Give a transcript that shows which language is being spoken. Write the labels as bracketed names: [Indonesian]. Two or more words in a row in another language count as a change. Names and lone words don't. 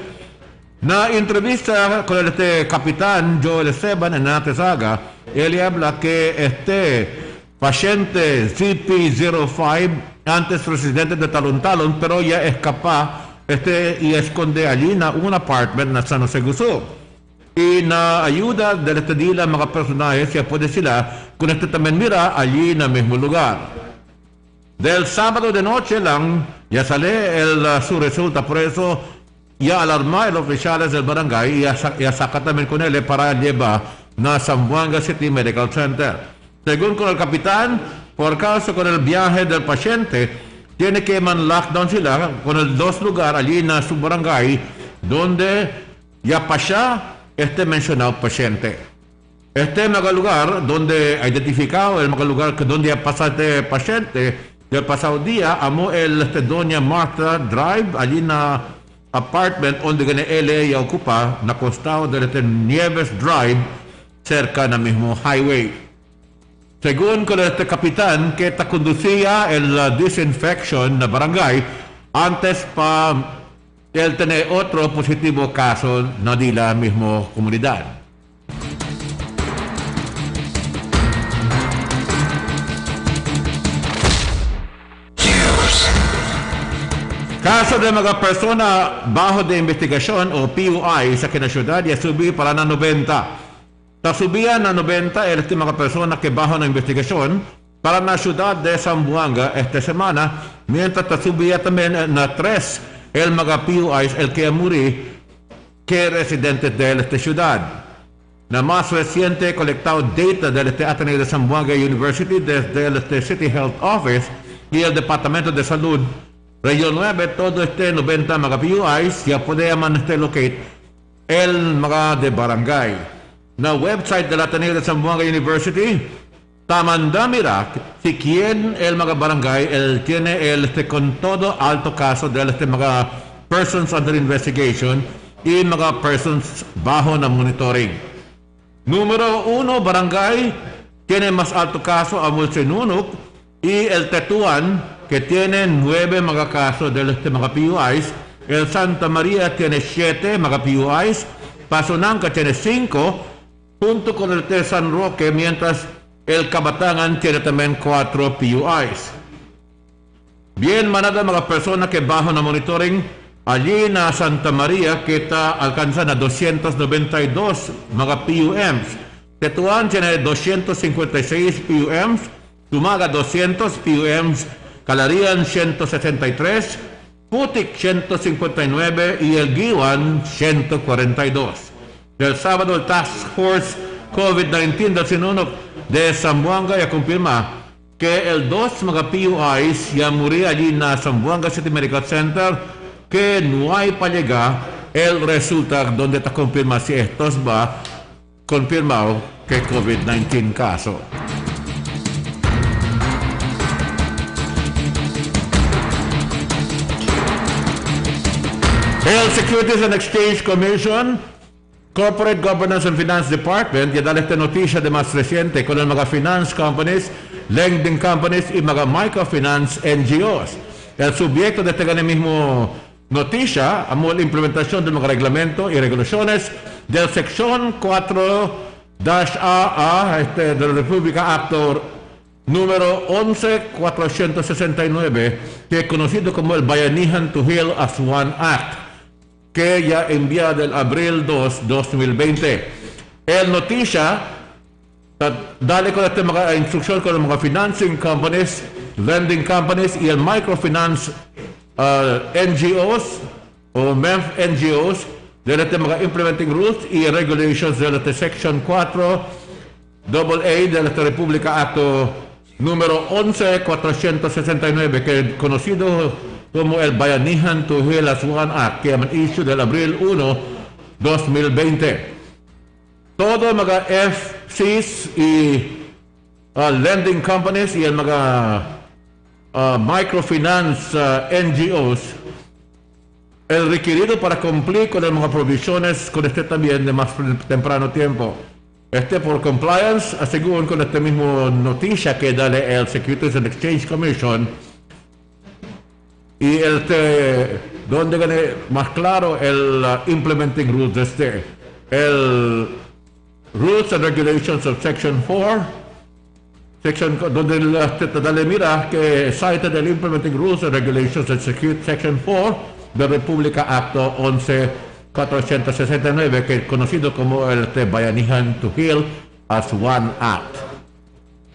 [Chavacano] Na entrevista con el capitán Joel Esteban en Natesaga, él habla que paciente CP05, antes residente de Talon, pero ya escapa y esconde allí en un apartment na San Jose Gusu. Y na ayuda del dila mga personajes, ya puede sila con este también mira allí en el mismo lugar. Del sábado de noche lang, ya sale su resulta, por eso ya alarma a los oficiales del barangay y ya saca también con él para llevar a Zamboanga City Medical Center. Según con el capitán, por causa con el viaje del paciente, tiene que man-lockdown sila con el dos lugar allí en su barangay donde ya pasa este mencionado paciente. Este mga lugar donde identificado el mga lugar que donde ya pasa este paciente el pasado día, amo Doña Martha Drive, allí na apartment donde gane él ya ocupa, na costado del Nieves Drive, cerca na mismo highway. Según con este capitán que ta conducía el disinfection na barangay, antes pa él tener otro positivo caso na di la mismo comunidad. Kaso de mga persona bajo de investigasyon o PUI sa kinasyudad ya subi para na 90. Tasubian na 90 este mga persona que bajo na investigasyon para na ciudad de Zamboanga esta semana, mientras tasubia también na 3 el mga PUIs el que muri que residentes de esta ciudad. Na más reciente colectado data del Ateneo de Zamboanga University desde el City Health Office y el Departamento de Salud Region 9, todo este 90 mga PUIs ya puede locate el mga de barangay. Na website del Ateneo de Zamboanga University, tamanda mira si quien el mga barangay, él tiene con todo alto caso de mga [English] persons under investigation [Chavacano] y mga persons bajo na monitoring. Número 1, barangay, tiene más alto caso a Mulsinunok y el Tetuan, que tiene 9 mga casos de mga PUIs. El Santa María tiene 7 mga PUIs. Pasunanca tiene 5, junto con el de San Roque, mientras el Cabatangan tiene también 4 PUIs. Bien, manada mga persona que bajo na monitoring, allí na Santa María, que está alcanzando 292 mga PUMs. Tetuan tiene 256 PUMs, Tumaga 200 PUMs, Calarian 163, Putik 159 y el Giwan 142. Del sábado el Task Force COVID-19 del Sinunok de Zamboanga ya confirma que el 2 mga PUIs ya murió allí en Zamboanga City Medical Center, que no hay para llegar el resultado donde está confirma si estos va confirmado que COVID-19 caso. El Securities and Exchange Commission, Corporate Governance and Finance Department, ya dale esta noticia de más reciente con el mga [English] finance companies, lending companies [Chavacano] y mga [English] microfinance NGOs. [Chavacano] El subyecto de este mismo noticia, amo la implementación de mga reglamento y regulaciones del sección 4-AA de la República Acto número 11-469, que es conocido como el Bayanihan to Heal as One Act, que ya envía del abril 2, 2020. El noticia, dale con este mga instrucción con los mga [English] financing companies, lending companies [Chavacano] y el microfinance NGOs o MEF NGOs, de este mga [English] implementing rules [Chavacano] y regulations de este section 4 AA de la República Acto número 11-469, que es conocido como el Bayanihan to Heal as One Act, que es issue del abril 1, 2020. Todo mga FCs y [English] lending companies [Chavacano] y el mga [English] microfinance NGOs, [Chavacano] el requerido para cumplir con las mga provisiones con este también de más temprano tiempo. Por compliance, aseguran con este mismo noticia que dale el Securities and Exchange Commission y donde gane más claro el [English] implementing rules [Chavacano] el [English] Rules and Regulations of Section 4, [Chavacano] donde dale mira que cited el [English] implementing rules and regulations of Section 4 [Chavacano] de República Acto 11-469, que es conocido como el Bayanihan to Heal as One Act.